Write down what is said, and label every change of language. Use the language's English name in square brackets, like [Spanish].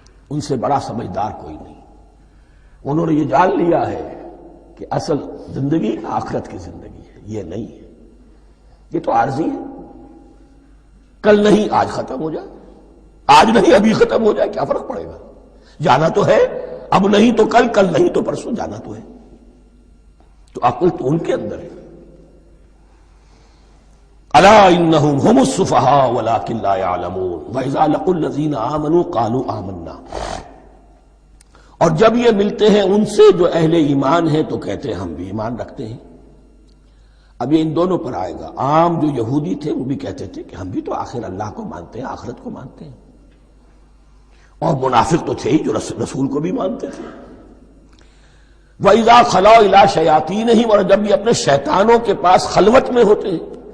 [Urdu] ان سے بڑا سمجھدار کوئی نہیں۔ انہوں نے یہ جان لیا ہے کہ اصل زندگی آخرت کی زندگی ہے، یہ نہیں ہے، یہ تو عارضی ہے، کل نہیں آج ختم ہو جائے، آج نہیں ابھی ختم ہو جائے، کیا فرق پڑے گا؟ جانا تو ہے، اب نہیں تو کل، کل نہیں تو پرسوں، جانا تو ہے۔ تو عقل تو ان کے اندر ہے. [Arabic] الا انہم هم السفہاء ولکن لا یعلمون واذا لقوا الذین آمنوا قالوا آمنا. [Urdu] اور جب یہ ملتے ہیں ان سے جو اہل ایمان ہیں تو کہتے ہیں ہم بھی ایمان رکھتے ہیں. اب یہ ان دونوں پر آئے گا. عام جو یہودی تھے وہ بھی کہتے تھے کہ ہم بھی تو آخر اللہ کو مانتے ہیں، آخرت کو مانتے ہیں. اور منافق تو تھے ہی جو رسول کو بھی مانتے تھے. [Arabic] وَإِذَا خَلَوْا إِلَىٰ شَيَاطِينِهِمْ، [Urdu] اور جب یہ اپنے شیطانوں کے پاس خلوت میں ہوتے ہیں.